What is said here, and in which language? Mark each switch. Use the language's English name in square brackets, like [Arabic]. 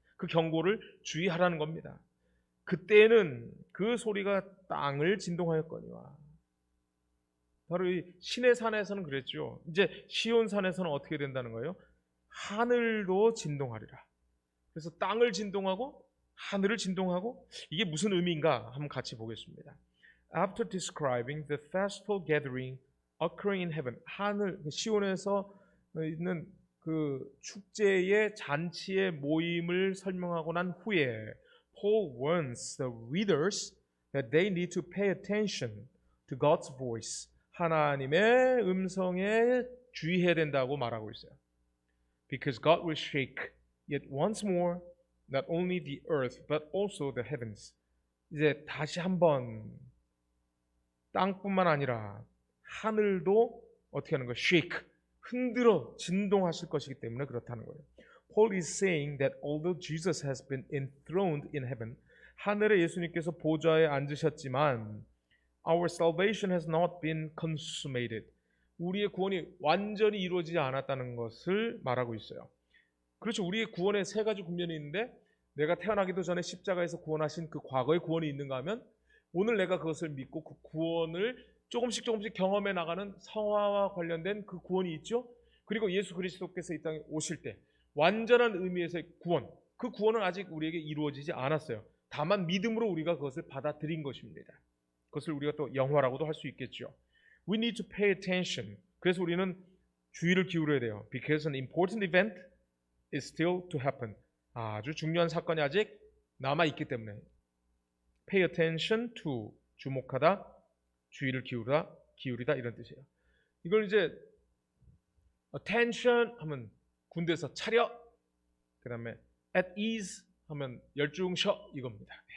[Korean] 그 경고를 주의하라는 겁니다. 그때는 그 소리가 땅을 진동하였거니와. 바로 이 시내산에서는 그랬죠. 이제 시온산에서는 어떻게 된다는 거예요? 하늘도 진동하리라. 그래서 땅을 진동하고 하늘을 진동하고, 이게 무슨 의미인가 한번 같이 보겠습니다. [English] After describing the festival gathering occurring in heaven, [Korean] 하늘 시온에서 있는 그 축제의 잔치의 모임을 설명하고 난 후에 [English] Paul warns the readers that they need to pay attention to God's voice. [Korean] 하나님의 음성에 주의해야 된다고 말하고 있어요. [English] Because God will shake yet once more not only the earth but also the heavens. [Korean] 이제 다시 한번 땅뿐만 아니라 하늘도 어떻게 하는 거예요? shake, 흔들어 진동하실 것이기 때문에 그렇다는 거예요. [English] Paul is saying that although Jesus has been enthroned in heaven, [Korean] 하늘에 예수님께서 보좌에 앉으셨지만 [English] our salvation has not been consummated. [Korean] 우리의 구원이 완전히 이루어지지 않았다는 것을 말하고 있어요. 그렇죠. 우리의 구원에 세 가지 국면이 있는데, 내가 태어나기도 전에 십자가에서 구원하신 그 과거의 구원이 있는가 하면 오늘 내가 그것을 믿고 그 구원을 조금씩 경험해 나가는 성화와 관련된 그 구원이 있죠. 그리고 예수 그리스도께서 이 땅에 오실 때 완전한 의미에서의 구원, 그 구원은 아직 우리에게 이루어지지 않았어요. 다만 믿음으로 우리가 그것을 받아들인 것입니다. 그것을 우리가 또 영화라고도 할 수 있겠죠. [English] We need to pay attention. [Korean] 그래서 우리는 주의를 기울여야 돼요. [English] Because an important event is still to happen. [Korean] 아주 중요한 사건이 아직 남아있기 때문에. [English] Pay attention to, [Korean] 주목하다, 주의를 기울이다 이런 뜻이에요. 이걸 이제 attention 하면 군대에서 차려, 그 다음에 at ease 하면 열중셔 이겁니다.